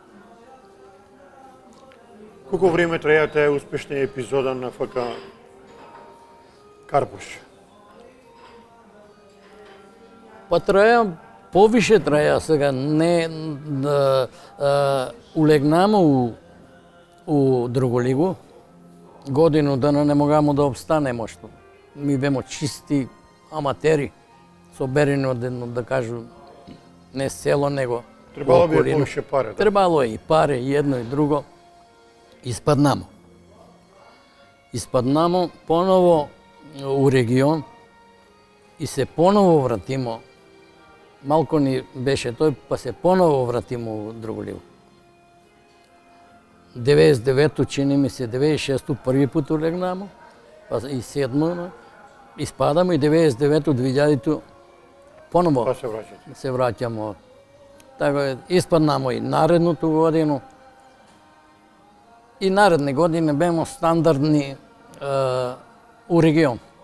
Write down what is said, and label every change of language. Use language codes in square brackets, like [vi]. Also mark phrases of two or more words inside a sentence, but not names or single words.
[mk] Колко време траја таа успешна епизода на ФК Карпуш? Па траја повише траја сега, не да улегнамо у другу лигу, годину дана не могамо да обстанемо што. Ми бемо чисти аматери, соберени од едно, да кажу, не село, него Требало би околину. повише пари. Да. Требало е и пари, и едно и друго. Испаднамо. Испаднамо поново у регион и се поново вратимо. Малко ни беше тој, па се поново вратимо у другу лигу. 99-ту, чини ми се, 96-ту први пут улегнамо, па и 7-му испадамо и 99-ту, 2000-ту поново Па се враќате. се враќамо. Така испаднамо и наредното годину. И наредни години бемо стандардни у регион.